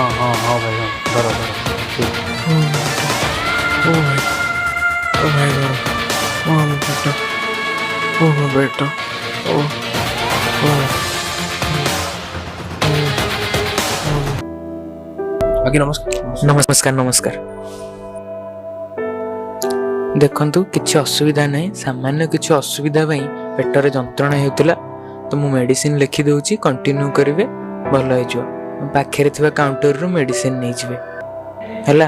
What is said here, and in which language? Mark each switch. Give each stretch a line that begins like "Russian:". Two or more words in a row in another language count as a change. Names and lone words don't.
Hindi: हां हां हां भाई हां धरो धरो ओ भाई धरो ओ बेटा ओ आगे नमस्कार नमस्कार नमस्कार।
Odia: ଦେଖନ୍ତୁ କିଛି ଅସୁବିଧା ନାହିଁ, ସାମାନ୍ୟ କିଛି ଅସୁବିଧା ପାଇଁ ପେଟରେ ଯନ୍ତ୍ରଣା ହେଉଥିଲା ତ ମୁଁ ମେଡ଼ିସିନ ଲେଖିଦେଉଛି, କଣ୍ଟିନ୍ୟୁ କରିବେ, ଭଲ ହେଇଯିବ। ପାଖରେ ଥିବା କାଉଣ୍ଟରରୁ ମେଡ଼ିସିନ ନେଇଯିବେ ହେଲା।